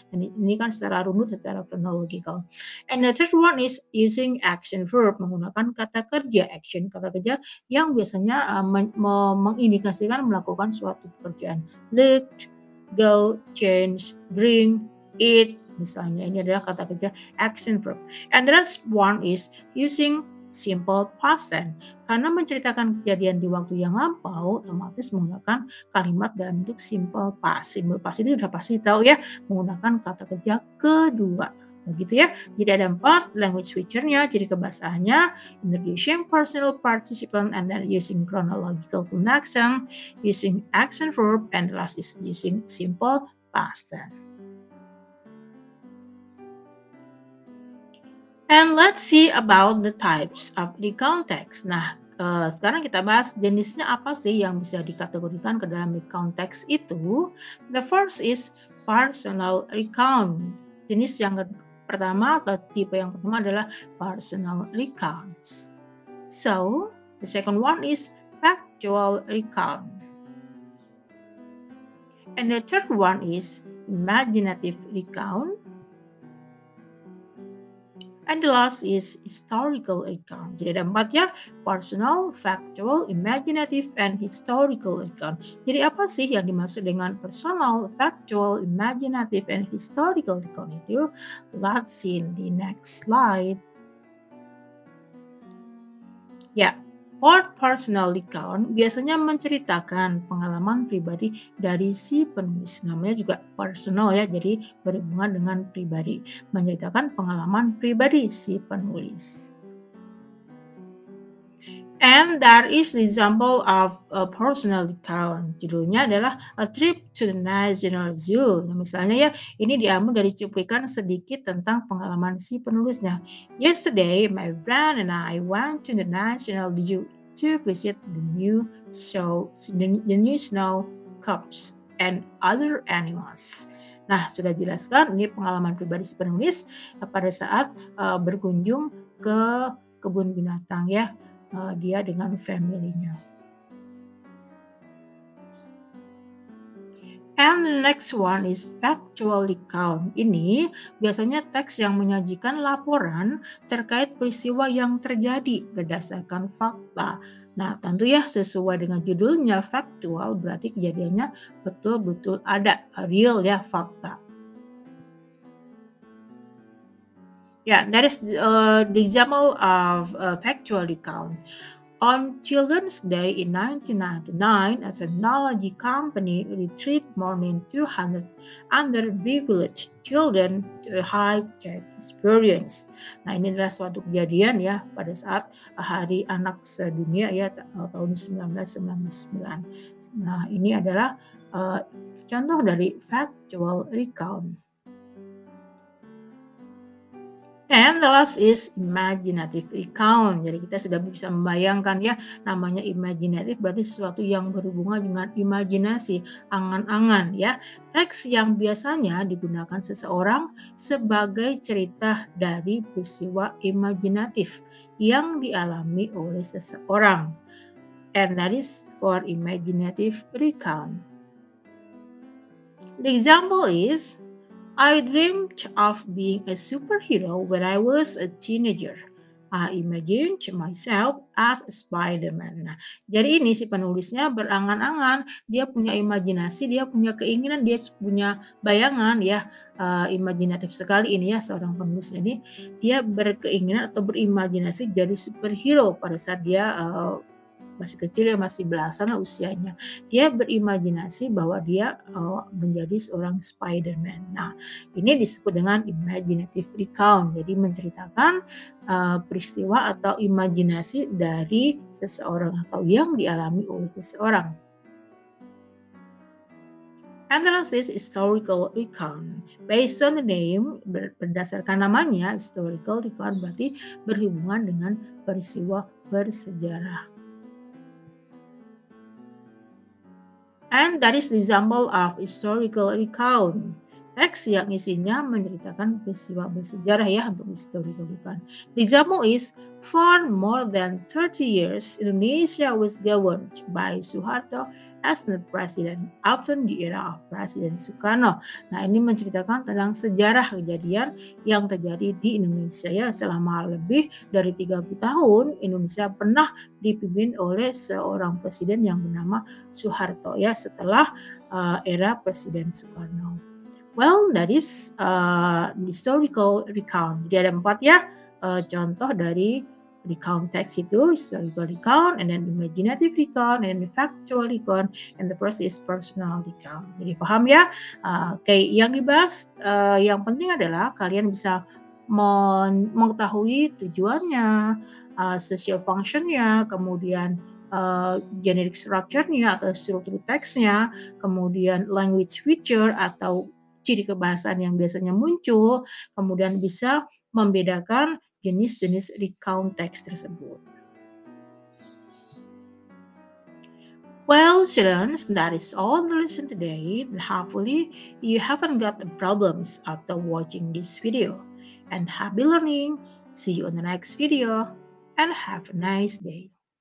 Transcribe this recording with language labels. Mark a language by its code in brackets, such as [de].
[id] Dan ini kan secara runut, secara chronological. [en] And the third one is using action verb, [id] menggunakan kata kerja action, kata kerja yang biasanya mengindikasikan melakukan suatu pekerjaan. [en] Look, go, change, bring, eat. [id] Misalnya ini adalah kata kerja action verb. [en] And the last one is using simple past tense. [id] Karena menceritakan kejadian di waktu yang lampau, otomatis menggunakan kalimat dalam bentuk simple past. Simple past itu sudah pasti tahu ya, menggunakan kata kerja kedua. Begitu ya. Jadi ada 4 language switcher-nya, ciri kebahasaannya, [en] introducing personal participant, and then using chronological connection, using action verb, and the last is using simple past tense. And let's see about the types of recount text. [id] Nah, sekarang kita bahas jenisnya apa sih yang bisa dikategorikan ke dalam recount text itu. [en] The first is personal recount. [id] Jenis yang pertama atau tipe yang pertama adalah personal recounts. [en] So, the second one is factual recount. And the third one is imaginative recount. And the last is historical account. [id] Jadi ada 4 ya, personal, factual, imaginative, and historical account. Jadi apa sih yang dimaksud dengan personal, factual, imaginative, and historical account itu? [en] Let's see in the next slide. [id] Ya, for personal account biasanya menceritakan pengalaman pribadi dari si penulis. Namanya juga personal ya, jadi berhubungan dengan pribadi. Menceritakan pengalaman pribadi si penulis. [en] And that is the example of a personal account. [id] Judulnya adalah A Trip to the National Zoo. Nah, misalnya ya, ini diambil dari cuplikan sedikit tentang pengalaman si penulisnya. [en] Yesterday, my friend and I went to the National Zoo to visit the new snow cubs and other animals. [id] Nah, sudah jelaskan ini pengalaman pribadi si penulis pada saat berkunjung ke kebun binatang ya. Dia dengan family-nya. [en] And the next one is factual account. [id] Ini biasanya teks yang menyajikan laporan terkait peristiwa yang terjadi berdasarkan fakta. Nah, tentu ya sesuai dengan judulnya factual berarti kejadiannya betul-betul ada, real ya, fakta. [en] Yeah, that is the example of a factual recount. On Children's Day in 1999, a technology company retrieved more than 200 underprivileged children to a high-tech experience. [id] Nah, ini adalah suatu kejadian ya pada saat Hari Anak Sedunia ya tahun 1999. Nah, ini adalah contoh dari factual recount. [en] And the last is imaginative recount. [id] Jadi kita sudah bisa membayangkan ya, namanya imaginative berarti sesuatu yang berhubungan dengan imajinasi, angan-angan ya. Teks yang biasanya digunakan seseorang sebagai cerita dari peristiwa imajinatif yang dialami oleh seseorang. [en] And that is for imaginative recount. The example is, I dreamed of being a superhero when I was a teenager. I imagined myself as a Spider-Man. [id] Nah, jadi ini si penulisnya berangan-angan, dia punya imajinasi, dia punya keinginan, dia punya bayangan ya, imajinatif sekali ini ya seorang penulis ini. Dia berkeinginan atau berimajinasi jadi superhero pada saat dia masih kecil ya, masih belasan lah usianya. Dia berimajinasi bahwa dia menjadi seorang Spider-Man. Nah, ini disebut dengan imaginative recount. Jadi menceritakan peristiwa atau imajinasi dari seseorang atau yang dialami oleh seseorang. [en] Analysis historical recount. Based on the name, [id] berdasarkan namanya, historical recount berarti berhubungan dengan peristiwa bersejarah. [en] And that is the example of historical recount. [id] Teks yang isinya menceritakan peristiwa bersejarah ya untuk historical recount. [en] The example is, for more than 30 years, Indonesia was governed by Suharto as the president after the era of Presiden Soekarno. [id] Nah, ini menceritakan tentang sejarah kejadian yang terjadi di Indonesia ya, selama lebih dari 30 tahun Indonesia pernah dipimpin oleh seorang presiden yang bernama Soeharto ya, setelah era Presiden Soekarno. [en] Well, that is historical recount. [id] Jadi ada 4 ya contoh dari recount text itu, historical recount, and then imaginative recount, and then factual recount, [en] and the first is personal recount. [id] Jadi paham ya? Oke, yang dibahas yang penting adalah kalian bisa mengetahui tujuannya, social functionnya, kemudian generic structure-nya atau struktur teksnya, kemudian language feature atau ciri kebahasaan yang biasanya muncul, kemudian bisa membedakan jenis-jenis recount teks tersebut. [en] Well, students, that is all the lesson today. Hopefully, you haven't got the problems after watching this video. And happy learning. See you on the next video. And have a nice day.